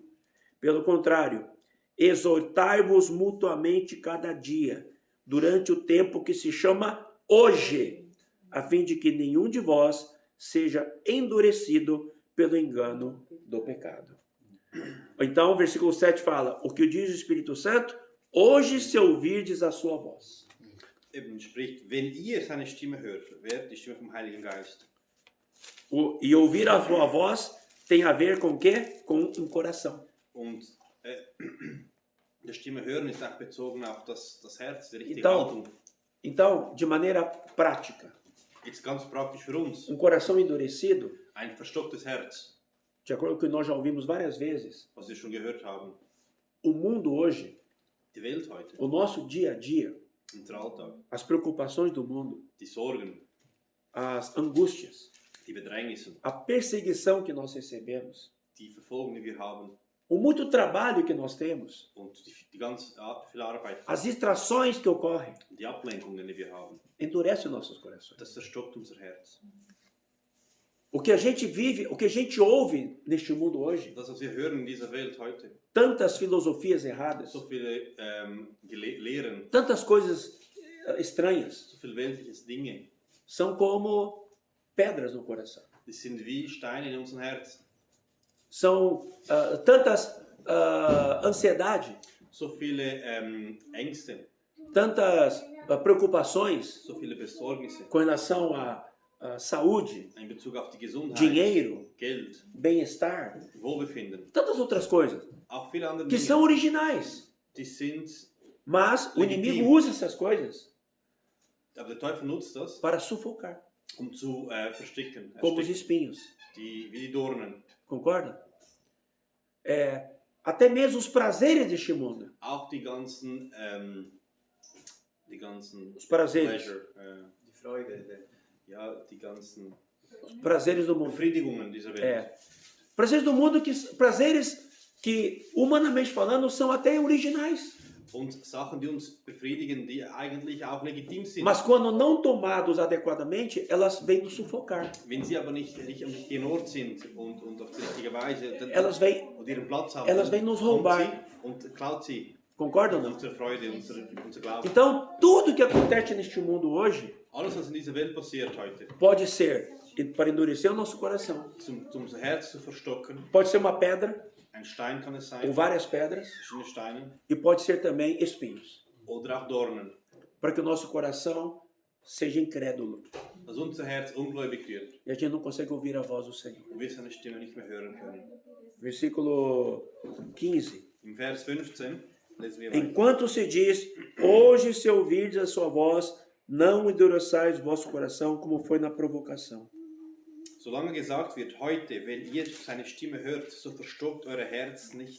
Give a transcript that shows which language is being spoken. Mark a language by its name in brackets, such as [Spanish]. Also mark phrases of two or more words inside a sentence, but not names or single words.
[Portuguese] Pelo contrário, exortai-vos mutuamente cada dia, durante o tempo que se chama hoje, a fim de que nenhum de vós seja endurecido pelo engano do pecado. Então, o versículo 7 fala: o que diz o Espírito Santo? Hoje, se ouvirdes a sua voz. [German] Eben spricht, wenn ihr seine Stimme hört, hört die Stimme vom Heiligen Geist. [Portuguese] E ouvir a sua voz tem a ver com o quê? Com um coração. [German] Und die Stimme hören ist auch bezogen auf das Herz, die richtige [Portuguese] Então, [German] Haltung. [Portuguese] Então, de maneira prática, [German] Jetzt ganz praktisch für uns. [Portuguese] um coração endurecido, [German] Ein verstocktes Herz, [Portuguese] de acordo com o que nós já ouvimos várias vezes, [German] was wir schon gehört haben. [Portuguese] o mundo hoje, [German] Die Welt heute, [Portuguese] o nosso dia a dia, [German] unser Alltag, [Portuguese] as preocupações do mundo, [German] die Sorgen, [Portuguese] as angústias, [German] die Bedrängnisse, [Portuguese] a perseguição que nós recebemos, [German] die Verfolgung, die wir haben [Portuguese] o muito trabalho que nós temos, [German] und die ganz viel Arbeit, [Portuguese] as distrações que ocorrem, [German] die Ablenkungen, die wir haben, [Portuguese] endurece os nossos corações. [German] das verstockt unser Herz. [Portuguese] O que a gente vive, o que a gente ouve neste mundo hoje, [German] Das, was wir hören in dieser Welt heute, [Portuguese] tantas filosofias erradas, [German] so viele Lehren, [Portuguese] tantas coisas estranhas, [German] so viele weltliche Dinge, [Portuguese] são como pedras no coração. [German] die sind wie Steine in unserem Herz. [Portuguese] São tantas ansiedade, [German] So viele Ängste, [Portuguese] tantas preocupações [German] so viele Besorgnisse [Portuguese] com relação à saúde, [German] in Bezug auf die Gesundheit, [Portuguese] dinheiro, [German] Geld, [Portuguese] bem-estar, [German] Wohlbefinden, [Portuguese] tantas outras coisas [German] auch viele andere [Portuguese] que [German] Dinge, [Portuguese] são originais. [German] die sind, [Portuguese] Mas o [German] Legitim. [Portuguese] inimigo usa essas coisas [German] aber der Teufel nutzt das, [Portuguese] para sufocar, [German] zu verstecken, [Portuguese] como os [German] ersticken, [Portuguese] espinhos. [German] wie die Dornen. [Portuguese] Concorda? Até mesmo os prazeres deste mundo. [German] Auch die ganzen [Portuguese] Os prazeres. [German] Pleasure, Die Freude. ja, die ganzen [Portuguese] Os prazeres do mundo. [German] Befriedigungen dieser Welt. [Portuguese] Prazeres do mundo, prazeres que, humanamente falando, são até originais. [German] Und Sachen, die uns befriedigen, die eigentlich auch legitim sind. [Portuguese] Mas quando não tomados adequadamente, elas vêm nos sufocar. [German] Wenn sie aber nicht genort sind und auf die richtige Weise [Portuguese] Elas vêm, [German] und ihren Platz haben, [Portuguese] elas vêm nos [German] kommt [Portuguese] roubar. [German] sie und klaut sie [Portuguese] Concordam ou não? [German] unsere Freude, unser Glauben. [Portuguese] Então, tudo que acontece neste mundo hoje [German] Alles, was in dieser Welt passiert heute, [Portuguese] pode ser para endurecer o nosso coração. [German] zum unser Herz zu verstocken, [Portuguese] Pode ser uma pedra, [German] ein Stein kann es [Portuguese] ou [German] sein, [Portuguese] várias pedras, [German] verschiedene Steine, [Portuguese] e pode ser também espinhos, [German] oder auch Dornen, [Portuguese] para que o nosso coração seja incrédulo [German] dass unser Herz ungläubig wird [Portuguese] e a gente não consegue ouvir a voz do Senhor. [German] und wir seine Stimme nicht mehr hören können. [Portuguese] Versículo 15. [German] Im Vers 15 lesen wir weiter. [Portuguese] Enquanto se diz, hoje se ouvirdes a sua voz, não endureçais vosso coração, como foi na provocação. [German] Solange gesagt wird, heute, wenn ihr seine Stimme hört, so verstockt euer Herz nicht.